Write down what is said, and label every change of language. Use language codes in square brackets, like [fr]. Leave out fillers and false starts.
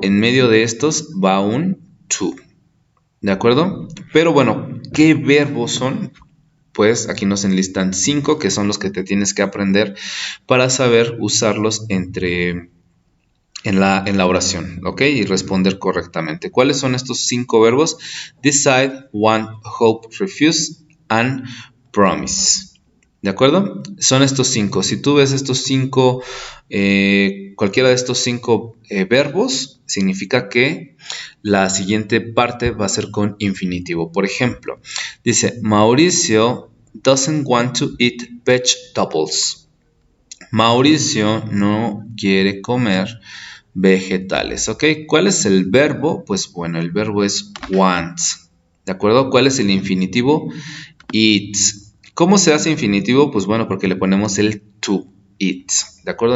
[es] En medio de estos va un to. ¿De acuerdo? Pero bueno, ¿qué verbos son? Pues aquí nos enlistan 5 que son los que te tienes que aprender para saber usarlos en la oración, ¿ok? Y responder correctamente. ¿Cuáles son estos 5 verbos? [en] Decide, want, hope, refuse, and promise. [es] ¿De acuerdo? Son estos 5. Si tú ves estos 5, cualquiera de estos 5 verbos, significa que la siguiente parte va a ser con infinitivo. Por ejemplo, dice, [en] Mauricio doesn't want to eat vegetables. [es] Mauricio no quiere comer vegetales, ¿ok? ¿Cuál es el verbo? Pues bueno, el verbo es want, ¿de acuerdo? ¿Cuál es el infinitivo? Eat. ¿Cómo se hace infinitivo? Pues bueno, porque le ponemos el to, eat, ¿de acuerdo?